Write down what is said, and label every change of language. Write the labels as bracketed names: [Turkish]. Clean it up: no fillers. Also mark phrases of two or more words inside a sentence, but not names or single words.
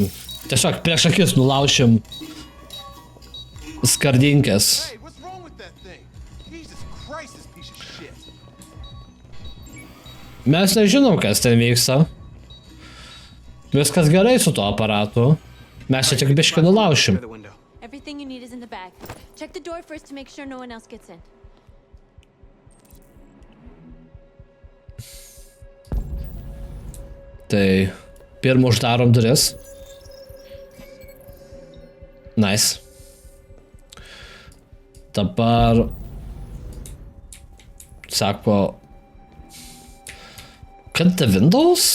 [Lithuanian] Tiesiog prieš akis nulaušim skardinkės. Mes nežinom, kas ten vyksta. Viskas gerai su tuo aparatu. Mes čia tik biškį nulaušim. [English] Everything you need is in the bag. Check the door first to make sure no one else gets in. [Lithuanian] Tai pirmą uždarom duris. Nice. Dabar sako kad [English] the windows?